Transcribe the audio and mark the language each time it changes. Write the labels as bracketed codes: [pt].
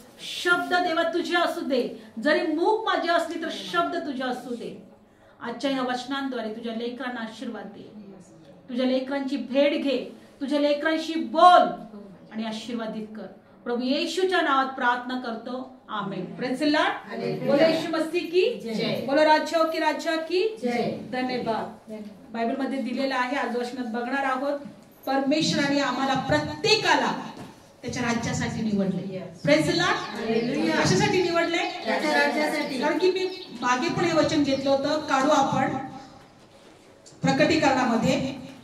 [mr] शब्द देवा तुझे असू दे, जरी मूक माझी असली तर शब्द तुझे असू दे. आजच्या या वचनांद्वारे तुझ्या लेकरांना आशीर्वाद दे, तुझ्या लेकरांची भेट घे, तुझ्या लेकरांशी बोल आणि आशीर्वादित कर. प्रभू येशूच्या नावात प्रार्थना करतो, आमेन. [en] Praise the lord. [hi] बोलो येशू मसीह की जय, बोलो राजा की राजा की जय. [mr] धन्यवाद. बायबल मध्ये दिलेला आहे, आज वचनात बघणार आहोत. परमेश्वराने आम्हाला प्रत्येकाला त्याच्या राज्यासाठी निवडले. [en] Praise the lord. [mr] कशासाठी निवडले? त्याच्या राज्यासाठी. कारण की मी मागे पण हे वचन घेतलं होतं, काढू आपण प्रकटीकरणामध्ये.